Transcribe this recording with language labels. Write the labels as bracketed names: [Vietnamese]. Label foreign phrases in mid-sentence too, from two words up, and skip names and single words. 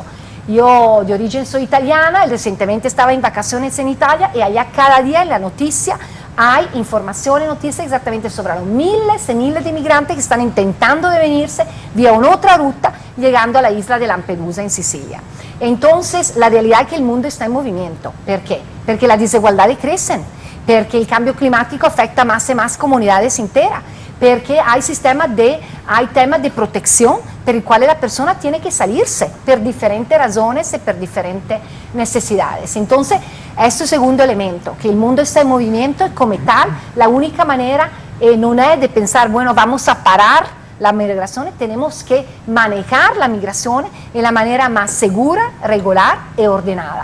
[Spanish] Yo de origen soy italiana, recientemente estaba en vacaciones en Italia, y allá cada día en la noticia hay información y noticias exactamente sobre los miles y miles de inmigrantes que están intentando de venirse vía una otra ruta, llegando a la isla de Lampedusa en Sicilia. Entonces, la realidad es que el mundo está en movimiento. ¿Por qué? Porque las desigualdades crecen, porque el cambio climático afecta más y más comunidades enteras, porque hay temas de protección [Italian] per i quali [Spanish] la persona tiene que salirse por diferentes razones y por diferentes necesidades. Entonces, este segundo elemento, que el mundo está en movimiento, y como tal, la única manera no es de pensar, bueno, vamos a parar la migración, tenemos que manejar la migración en la manera más segura, regular y ordenada.